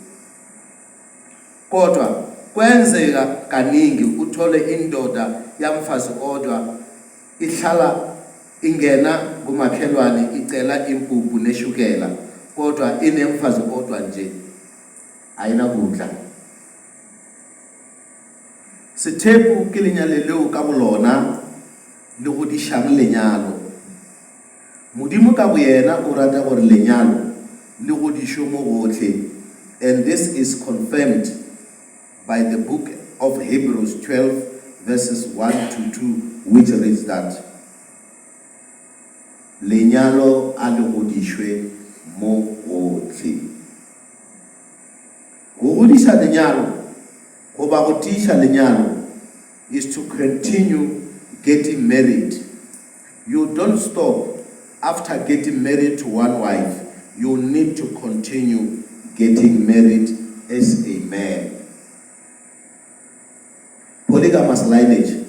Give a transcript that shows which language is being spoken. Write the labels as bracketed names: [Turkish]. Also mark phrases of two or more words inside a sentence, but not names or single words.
[Zulu] Kodwa kwenzeka kaningi uthole indoda yamfazi odwa ihlala ingena kumakhelwane icela impuphu neshukela, kodwa inemfazi odwa nje ayinakudla. [Tswana] Sethepu ke lenyalo leo ka bolona le go dishang lenyalo. Modimo ka boyena o rata gore lenyalo le go disho mo gotlhe, [English] and this is confirmed by the book of Hebrews 12 verses 1 to 2, which reads that [Tswana] lenyalo a le go dishwe mo gotlhe. Go godisa lenyalo go ba go tisha lenyalo [English] is to continue getting married. You don't stop after getting married to one wife. You need to continue getting married as a man. Polygamous lineage.